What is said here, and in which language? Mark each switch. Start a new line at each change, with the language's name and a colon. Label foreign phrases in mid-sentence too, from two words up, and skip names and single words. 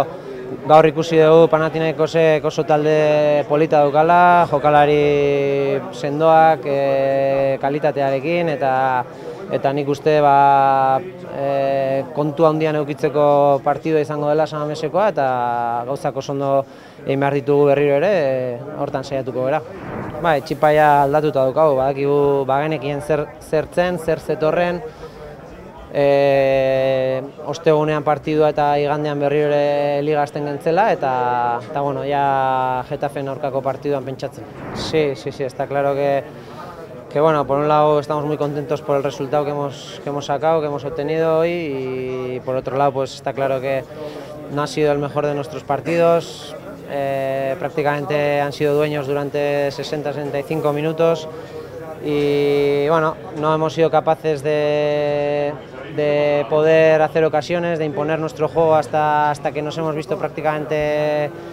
Basque: Gaur ikusi dugu Panathinaikosek oso talde polita daukala, jokalari sendoak, kalitatearekin, eta nik uste kontu handian edukitzeko partidua izango dela San Mamesekoa, eta gauzak oso ondo egin behar ditugu berriro ere, hortan saiatuko gara. Txipaia aldatuta daukagu, badakigu bagenekien zer zen, zer zetorren, ostegunean partidua eta igandean berriro ere liga hasten gentzela, eta Getafen aurkako partiduan pentsatzen.
Spanish: Sí, está claro que por un lado estamos muy contentos por el resultado que hemos sacado, que hemos obtenido hoy, y por otro lado pues está claro que no ha sido el mejor de nuestros partidos, prácticamente han sido dueños durante 60-65 minutos y no hemos sido capaces de poder hacer ocasiones, de imponer nuestro juego hasta que nos hemos visto prácticamente